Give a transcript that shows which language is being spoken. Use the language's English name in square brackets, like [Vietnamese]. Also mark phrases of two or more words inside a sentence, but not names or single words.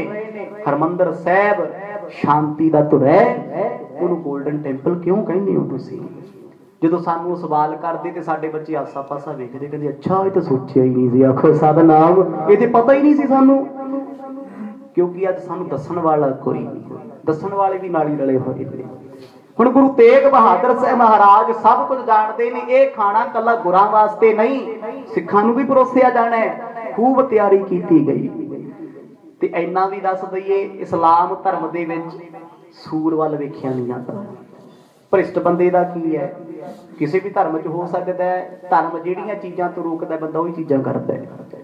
[Punjabi] ਹਰਿਮੰਦਰ ਸਾਹਿਬ ਸ਼ਾਂਤੀ ਦਾ ਧੁਰ ਹੈ, ਉਹਨੂੰ ਗੋਲਡਨ ਟੈਂਪਲ ਕਿਉਂ ਕਹਿੰਦੇ ਹੋ ਤੁਸੀਂ? ਜਦੋਂ ਸਾਨੂੰ ਸਵਾਲ ਕਰਦੇ ਤੇ ਸਾਡੇ ਬੱਚੇ ਆਸਾ ਪਾਸਾ ਵੇਖਦੇ, ਕਹਿੰਦੇ ਅੱਛਾ ਇਹ ਤਾਂ ਸੋਚਿਆ ਹੀ ਨਹੀਂ ਸੀ। ਆਖੋ ਸਤਿਨਾਮ। ਇਹ ਤੇ ਪਤਾ ਹੀ ਨਹੀਂ ਸੀ ਸਾਨੂੰ, ਕਿਉਂਕਿ ਅੱਜ ਸਾਨੂੰ ਦੱਸਣ ਵਾਲਾ ਕੋਈ ਨਹੀਂ। ਦੱਸਣ ਵਾਲੇ ਵੀ ਨਾਲ ਹੀ ਰਲੇ ਹੋਏ ਨੇ। ਹੁਣ ਗੁਰੂ ਤੇਗ ਬਹਾਦਰ ਸਾਹਬ ਮਹਾਰਾਜ ਸਭ ਕੁਝ ਜਾਣਤੇ ਨੇ, ਯੇ ਖਾਣਾ ਕੱਲਾ ਗੁਰਾਂ ਵਾਸਤੇ ਨਹੀਂ, ਸਿੱਖਾਂ ਨੂੰ ਭੀ ਪਰੋਸਿਆ ਜਾਣਾ ਹੈ, ਖ਼ੂਬ ਤਿਆਰੀ ਕੀ ਗਈ। ਤੇ ਇੰਨਾ ਭੀ ਦੱਸ ਦਈਏ, ਇਸਲਾਮ ਧਰਮ ਦੇ ਵਿੱਚ ਸੂਰ ਵਾਲ ਵੇਖਿਆ ਨਹੀਂ ਜਾਤਾ। ਭ੍ਰਿਸ਼ਟ ਬੰਦੇ ਦਾ ਕੀ ਹੈ, ਕਿਸੀ ਭੀ ਧਰਮ ਚ ਹੋ ਸਕਤਾ ਹੈ, ਧਰਮ ਜਿਹੜੀਆਂ ਚੀਜ਼ਾਂ ਤੋ ਰੋਕਦਾ ਬੰਦਾ ਉਹੀ ਚੀਜ਼ਾਂ ਕਰਦਾ ਹੈ।